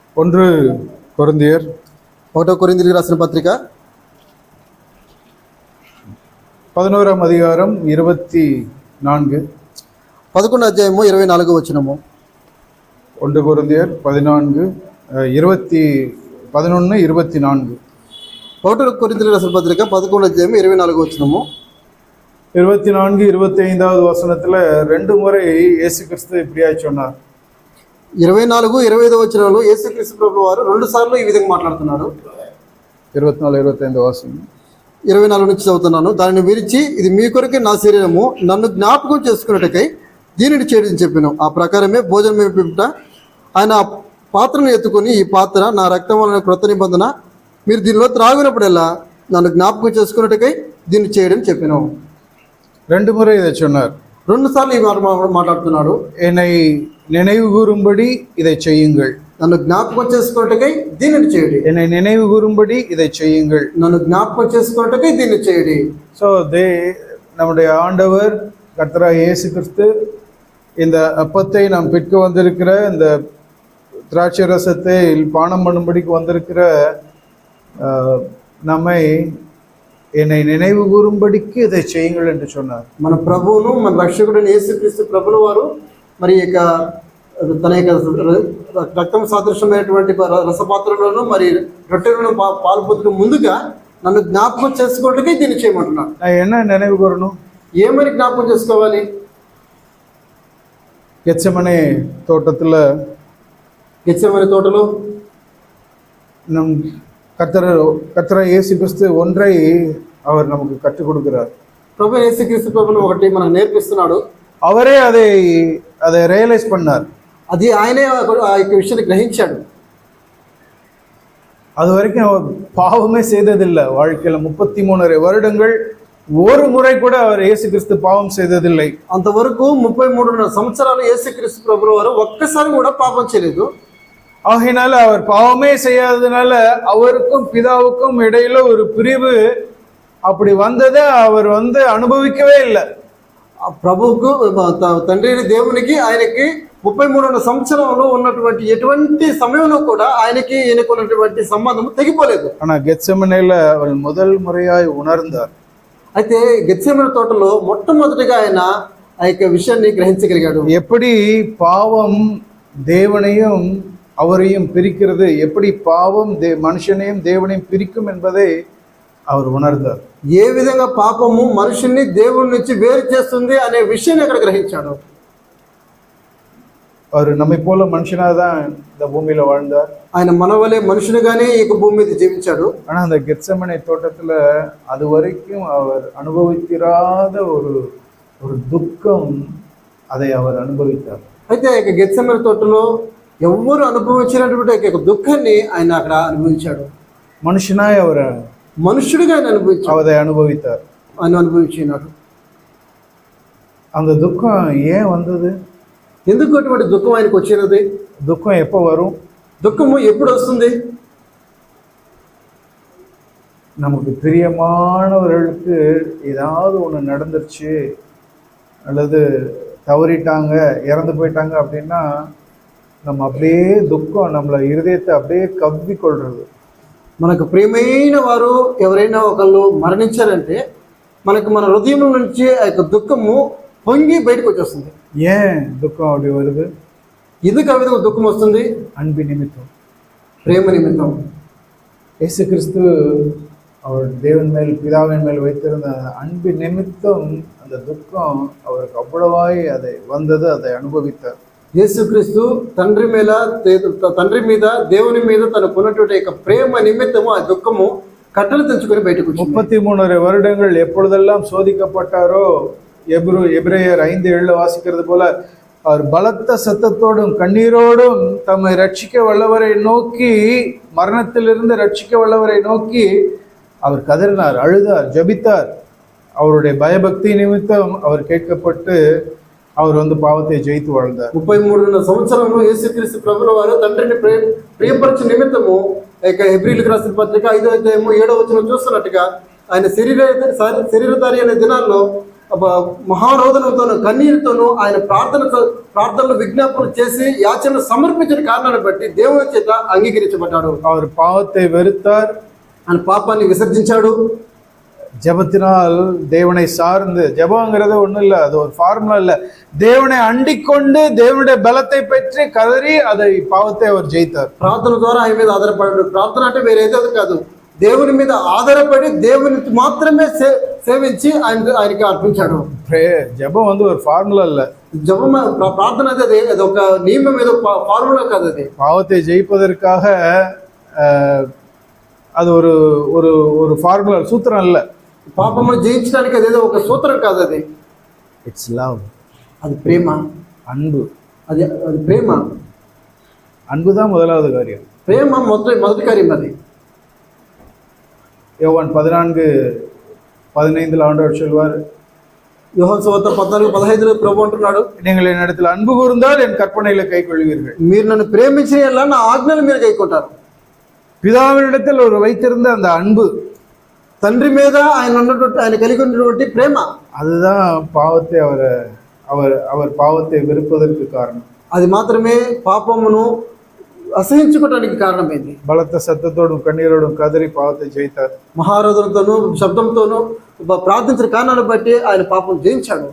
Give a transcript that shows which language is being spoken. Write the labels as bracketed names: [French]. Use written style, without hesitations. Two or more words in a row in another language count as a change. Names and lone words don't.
[Tamil] ஒன்று கொரிந்தியர் [Telugu] 1 కొరింథీయులకు రాసిన పత్రిక 11వ అధ్యాయం 24 11వ అధ్యాయము 24వ వచనము. 1 కొరింథీయర్ 11 24 1 కొరింథీయులకు రాసిన పత్రిక 11వ అధ్యాయం 24వ వచనము. [Tamil] 24 25வது வசனத்துல ரெண்டு முறை இயேசு கிறிஸ்து இப்படியாய் சொன்னார். [Telugu] 24 25వ వచనంలో యేసుక్రీస్తు ప్రభువు వారు రెండు సార్లు ఈ విధంగా మాట్లాడుతున్నారు. 24 25 వచనం 24 నుంచి చదువుతున్నాను. దానిని విరిచి, ఇది మీ కొరకే నా శరీరము, నన్ను జ్ఞాపకం చేసుకున్నట్టుకై దీనిని చేయడం చెప్పాను. ఆ ప్రకారమే భోజనం పిమ్మట ఆయన ఆ పాత్రను ఎత్తుకొని, ఈ పాత్ర నా రక్తం వలన క్రొత్త నిబంధన, మీరు దీనిలో త్రాగినప్పుడల్లా నన్ను జ్ఞాపకం చేసుకున్నట్టుకై దీన్ని చేయడం చెప్పాను. [Tamil] ரெண்டு முறை இதை சொன்னார். [Telugu] రెండు సార్లు ఈ మాట మాట్లాడుతున్నాడు. [Tamil] என்னை நினைவு கூறும்படி இதை செய்யுங்கள். [Telugu] నన్ను జ్ఞాపకం చేసుకున్నట్టుకై దీనిని చేయండి. [Tamil] என்னை நினைவு கூறும்படி இதை செய்யுங்கள். [Telugu] నన్ను జ్ఞాపకం చేసుకున్నట్టుకై దీన్ని చేయండి. [Tamil] ஸோ நம்முடைய ஆண்டவர் கர்த்தராகிய இயேசு கிறிஸ்து இந்த அப்பத்தை நாம் பெற்க வந்திருக்கிற, இந்த திராட்சை ரசத்தை பானம் பண்ணும்படிக்கு வந்திருக்கிற நம்மை என்னை நினைவு கூறும்படிக்கு இதை செய்யுங்கள் என்று சொன்னார். [Telugu] మన ప్రభువును మన రక్షకుడైన యేసుక్రీస్తు ప్రభుల వారు మరి తన యొక్క రక్తం సాదృశ్యమైనటువంటి రసపాత్రలను మరి రొట్టెలను పాల్పొందుకు ముందుగా నన్ను జ్ఞాపకం చేసుకోవడానికి దీన్ని చేయమంటున్నాను. [Tamil] என்ன நினைவு கூறணும்? [Telugu] ఏమని జ్ఞాపకం చేసుకోవాలి? గెత్సెమనే తోటలో [Tamil] நம் கர்த்தர் இயேசு கிறிஸ்து ஒன்றை அவர் நமக்கு கற்றுக் கொடுக்கிறார். [Telugu] ప్రభు యేసుక్రీస్తు ప్రభువును ఒకటి మనకు నేర్పిస్తున్నాడు. [Tamil] அவரே அதை ரியலைஸ் பண்ணார். [Telugu] అది ఆయనే ఆ యొక్క విషయాన్ని గ్రహించాడు. [Tamil] அது வரைக்கும் அவர் பாவமே செய்ததில்லை. வாழ்க்கையில் 33 வருடங்கள் ஒரு முறை கூட அவர் இயேசு கிறிஸ்து பாவம் செய்ததில்லை. [Telugu] అంతవరకు 33 సంవత్సరాలు యేసుక్రీస్తు ప్రభువు వారు ఒక్కసారి కూడా పాపం చేయలేదు. [Tamil] ஆகையினால அவர் பாவமே செய்யாததுனால அவருக்கும் பிதாவுக்கும் இடையில ஒரு பிரிவு அப்படி வந்ததை அவர் அனுபவிக்கவே இல்லை. [Telugu] ప్రభువుకు తండ్రి దేవునికి ఆయనకి 33 సంవత్సరంలో ఉన్నటువంటి ఎటువంటి సమయంలో కూడా ఆయనకి ఈయనకు ఉన్నటువంటి సంబంధం తెగిపోలేదు. [Tamil] ஆனா கெத்செமனேல அவர் முதல் முறையாய் உணர்ந்தார். [Telugu] అయితే గెత్సెమనే తోటలో మొట్టమొదటిగా ఆయన ఆ యొక్క విషయాన్ని గ్రహించగలిగాడు. [Tamil] எப்படி பாவம் தேவனையும் அவரையும் பிரிக்கிறது, எப்படி பாவம் மனுஷனையும் தேவனையும் பிரிக்கும் என்பதை அவர் உணர்ந்தார். [Telugu] ఏ విధంగా పాపము మనుషుల్ని దేవుడి నుంచి వేరు చేస్తుంది అనే విషయాన్ని అక్కడ గ్రహించాడు. [Tamil] அவர் நம்மை போல மனுஷனா தான் இந்த பூமியில வாழ்ந்தார். [Telugu] ఆయన మన వలె మనుషునిగానే ఈ భూమి మీద జీవించాడు. [Tamil] ஆனா அந்த கெத்செமனே தோட்டத்துல அது வரைக்கும் அவர் அனுபவித்திராத ஒரு துக்கம், அதை அவர் அனுபவித்தார். [Telugu] అయితే ఈ గెత్సెమనే తోటలో ఎవరు అనుభవించినటువంటి దుఃఖాన్ని ఆయన అక్కడ అనుభవించాడు. మనుషునాయ్ మనుషుడిగా ఆయన [Tamil] అనుభవిத்தார். [Telugu] ఆయన అనుభవించినాడు. [Tamil] அந்த துக்கம் ஏன் வந்தது? [Telugu] ఎందుకు అటువంటి దుఃఖం ఆయనకు వచ్చినది? [Tamil] దుఃఖం எப்போ வரும்? [Telugu] దుఃఖము ఎప్పుడు వస్తుంది? [Tamil] நமக்கு பிரியமானவர்களுக்கு ஏதாவது ஒன்று நடந்துருச்சு, அல்லது தவறிட்டாங்க, இறந்து போயிட்டாங்க அப்படின்னா நம்ம அப்படியே దుఃఖం நம்மள இருதயத்தை அப்படியே కవ్వి కొள்றது. [Telugu] మనకు ప్రియమైన వారు ఎవరైనా ఒకళ్ళు మరణించారంటే మనకు మన హృదయం నుంచి ఆ యొక్క దుఃఖము పొంగి బయటకు వచ్చేస్తుంది. [Tamil] ஏன் దుఃఖం அப்படி வருது? [Telugu] ఎందుకు ఆ విధంగా దుఃఖం వస్తుంది? [Tamil] அன்பு நிமித்தம், [Telugu] ప్రేమ నిమిత్తం. [Tamil] இயேசு கிறிஸ்து அவர் தேவன் மேல், பிதாவின் மேல் வைத்திருந்த அன்பு நிமித்தம் அந்த துக்கம் அவருக்கு அவ்வளவாய் அதை அனுபவித்தார். [Telugu] యేసుక్రీస్తు తండ్రి మీద దేవుని మీద తనకు ఉన్నటువంటి యొక్క ప్రేమ నిమిత్తము ఆ దుఃఖము కట్టలు తెంచుకొని బయటకు [Tamil] 33 வருடங்கள் எப்பொழுதெல்லாம் சோதிக்கப்பட்டாரோ, எபிரேயர் 5:7 வாசிக்கிறது போல அவர் பலத்த சத்தத்தோடும் கண்ணீரோடும் தம்மை ரட்சிக்க வல்லவரை நோக்கி, மரணத்திலிருந்து ரட்சிக்க வல்லவரை நோக்கி அவர் கதறினார், அழுதார், ஜபித்தார். அவருடைய பயபக்தி நிமித்தம் அவர் கேட்கப்பட்டு அவர் పావத்தை జయితు வாழ்ந்தார். [Telugu] 33 సంవత్సరంలో యేసుక్రీస్తు ప్రభువు వారు తండ్రిని ప్రియపరచు నిమిత్తము హెబ్రీయులకు రాసిన పత్రిక 5వ అధ్యాయము 7వ వచనం చూస్తున్నట్టుగా ఆయన శరీరధారి అనే దినాల్లో మహారోదనతోనూ కన్నీరుతోనూ ఆయన ప్రార్థనలు విజ్ఞాపనలు చేసి యాచనలు సమర్పించిన కారణాన్ని బట్టి దేవుని చేత అంగీకరించబడ్డాడు. [Tamil] அவர் பாவத்தை வெறுத்தார், [Telugu] ఆయన పాపాన్ని విసర్జించాడు. [Tamil] ஜெபத்தினால் தேவனை சார்ந்து, ஜெபங்கிறது ஒண்ணும் இல்லை, அது ஒரு ஃபார்முலா இல்லை, தேவனை அண்டிக்கொண்டு தேவனுடைய பலத்தை பெற்று கதறி அதை பாவத்தை அவர் ஜெயித்தார். [Telugu] ప్రార్థన ద్వారా ఆయన మీద ఆధారపడాడు. ప్రార్థన అంటే వేరేదో కాదు, దేవుని మీద ఆధారపడి దేవుని మాత్రమే సేవించి ఆయనకి అర్పించాడు. [Tamil] ஜெபம் வந்து ஒரு ஃபார்முலா இல்ல, [Telugu] జపం ప్రార్థన అది ఒక నియమం, ఏదో ఫార్ములా కాదు. అది [Tamil] பாவத்தை ஜெயிப்பதற்காக அது ஒரு ஒரு ஒரு ஃபார்முலா, சூத்திரம் இல்ல. [Telugu] పాపమును జయించడానికి అదేదో ఒక సూత్రం కాదు. అది [English] It's love, [Telugu] అది ప్రేమ, [Tamil] అன்பు. [Telugu] అది ప్రేమ, [Tamil] அன்புதான் முதலாவது காரியம். [Telugu] ప్రేమ మొదటి కార్యం. అది [Tamil] யோவான் 14:15 ஆண்டவர் சொல்வார், [Telugu] యోహాను సువార్త 14:15 ప్రభు అంటున్నాడు, [Tamil] நீங்கள் என்னிடத்தில் அன்பு கூர்ந்தால் என் கற்பனைகளை கைக்கொள்வீர்கள். [Telugu] మీరు నన్ను ప్రేమించిన యెడల నా ఆజ్ఞలు మీరు కైకొంటారు. [Tamil] பிதாவினிடத்தில் அவர் வைத்திருந்த அந்த அன்பு, [Telugu] తండ్రి మీద ఆయన కలిగి ఉన్నటువంటి ప్రేమ, [Tamil] அதுதான் பாவத்தை அவர் பாவத்தை வெறுப்பதற்கு காரணம். [Telugu] అది మాత్రమే పాపమును అసహించుకోవడానికి కారణమైంది. [Tamil] பலத்த சத்தத்தோடும் கண்ணீரோடும் கதறி பாவத்தை ஜெயித்தார். [Telugu] మహారోదనతోనూ శబ్దంతోనూ ప్రార్థించిన కారణాన్ని బట్టి ఆయన పాపం జయించాడు.